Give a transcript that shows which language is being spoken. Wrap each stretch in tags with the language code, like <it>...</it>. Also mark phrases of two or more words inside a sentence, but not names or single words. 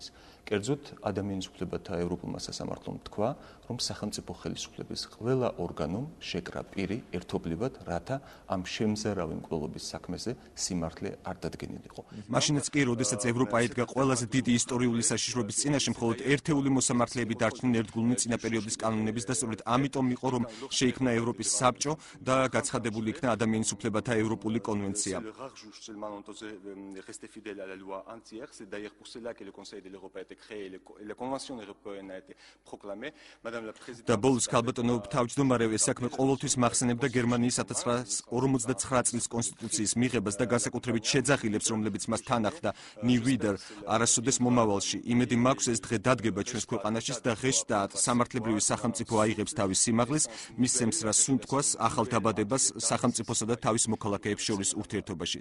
<ka>კერძოდ ადამიანის უფლებათა ევროპულმა სასამართლომ თქვა, რომ სახელმწიფო ხელისუფლების ყველა ორგანომ შეკრა პირი ერთობლივად, რათა ამ შემზარავი მკვლელობის საქმეზე სიმართლე არ დადგენილიყო. მაშინაც კი, როდესაც ევროპა ედგა ყველაზე დიდი ისტორიული საშიშროების წინაშე, მხოლოდ ერთეული მოსამართლეები დარჩნენ ერთგულნი წინა პერიოდის კანონების და სწორედ ამიტომ იყო, რომ შეიქმნა ევროპის საბჭო და გაცხადებული იქნა ადამიანის უფლებათა ევროპული convention.</ka> <fr>Le rare juge seulement resté fidèle à la loi entière. C'est d'ailleurs pour cela que le Conseil de l'Europe a été créé et la Convention européenne a été proclamée. Madame la Présidente.</fr> <ka>და ბოლოს ქალბატონო თავმჯდომარე ეს საქმე ყოველთვის მახსენებდა გერმანიის 1959 წლის კონსტიტუციის მიღებას და განსაკუთრებით შეძახილებს, რომლებიც მას თან ახლდა</ka> <de>nie wieder</de> <ka>არასოდეს მომავალში. იმედი მაქვს ეს დღე დადგება ჩვენს ქვეყანაში და ღეშტად სამართლებრივი სახელმწიფო აიღებს თავის სიმაღლეს, მისცემს რა სუნთქვას, ახალ დაბადებას სახელმწიფოსა და თავის მოქალაქეებს შორის ურთიერთობაში.</ka>